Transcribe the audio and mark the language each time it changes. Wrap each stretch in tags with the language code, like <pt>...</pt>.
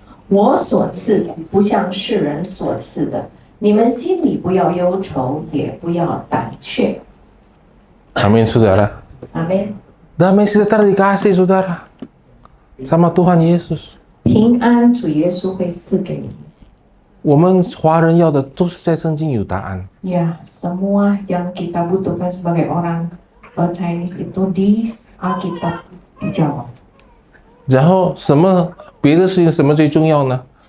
<zh>我所赐的不像世人所赐的，你们心里不要忧愁，也不要胆怯。</zh> <id>Amin, saudara. Amin。 Damai sejahtera dikasih, saudara. Sama Tuhan Yesus.</id> <zh>平安，主耶稣会赐给你们。我们华人要的都是在圣经有答案。</zh> <id>Ya, semua yang kita butuhkan sebagai orang Chinese itu di Alkitab dijawab.</id> <zh>然后什么别的事情什么最重要呢？</zh>